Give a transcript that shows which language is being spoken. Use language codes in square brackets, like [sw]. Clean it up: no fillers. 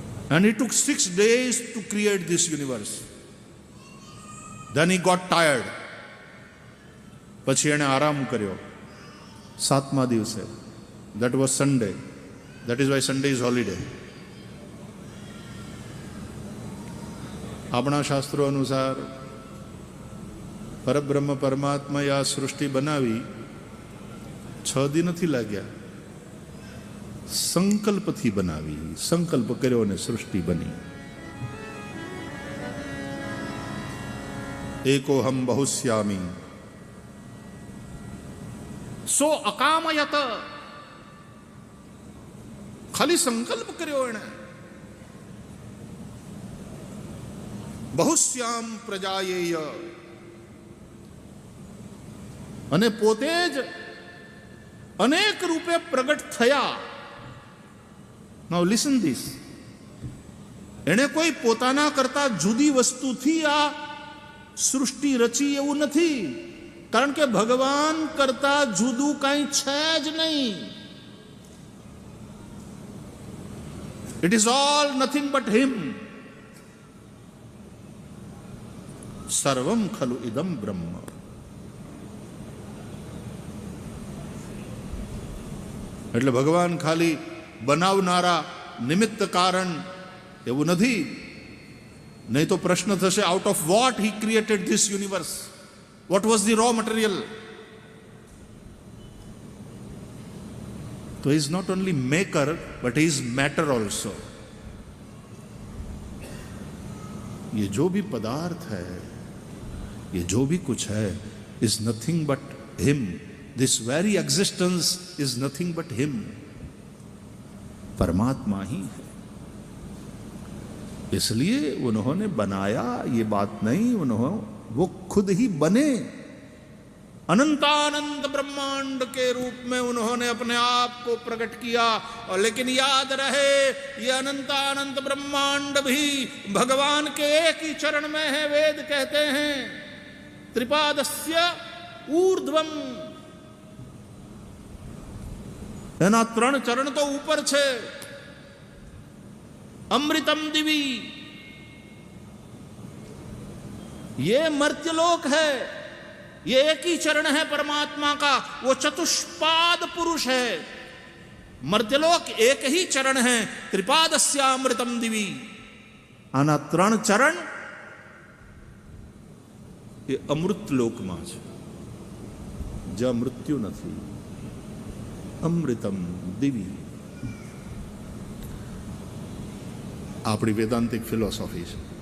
[en] And it took 6 days to create this universe. Then he got tired. [gu] પછી એણે આરામ કર્યો 7મા દિવસે. [en] That was Sunday. That is why Sunday is holiday. [gu] આપણા શાસ્ત્રો અનુસાર પરબ્રહ્મ પરમાત્માએ આ સૃષ્ટિ બનાવી 6 દી નથી લાગ્યા. સંકલ્પથી બનાવી. સંકલ્પ કર્યો અને સૃષ્ટિ બની. [sa] એકોહમ બહુશ્યામી સો અકામયત. [gu] ખાલી સંકલ્પ કર્યો એણે. [sa] બહુશ્યામ પ્રજાયેય. [gu] અને પોતે જ અનેક રૂપે પ્રગટ થયા. [en] Now listen this. [gu] એણે કોઈ પોતાના કરતા જુદી વસ્તુથી આ સૃષ્ટિ રચી એવું નથી, કારણ કે ભગવાન કરતા જુદું કંઈ છે જ નહીં. [en] It is all nothing but him. [sa] સર્વમ ખલુ ઇદમ બ્રહ્મ. [gu] એટલે ભગવાન ખાલી બનાવનારા નિમિત્ત કારણ એવું નથી. નહીં તો પ્રશ્ન થશે, [en] Out of what he created this universe? What was the raw material? તો is not only maker but is matter also. [hi] ये जो भी पदार्थ है, ये जो भी कुछ है, [en] is nothing but him. This very existence is nothing but him. [hi] परमात्मा ही है. इसलिए उन्होंने बनाया, ये बात नहीं, उन्होंने वो खुद ही बने. अनंतानंत ब्रह्मांड के रूप में उन्होंने अपने आप को प्रकट किया. और लेकिन याद रहे, ये अनंतानंत ब्रह्मांड भी भगवान के एक ही चरण में है. वेद कहते हैं [sa] त्रिपादस्य ऊर्ध्वम. [gu] એના 3 ચરણ તો ઉપર છે. [sa] અમૃતમ દિવી, [hi] ये मर्त्यलोक है, ये एक ही चरण है परमात्मा का, वो चतुष्पाद पुरुष है। मर्त्यलोक एक ही चरण है, [sa] त्रिपादस्यामृतम दिवी। [gu] आना 3 चरण ये अमृत લોકમાં છે, જ્યાં મૃત્યુ નથી। [sa] અમૃતમ દિવી [gu] આપણી વેદાંતિક ફિલોસોફી છે।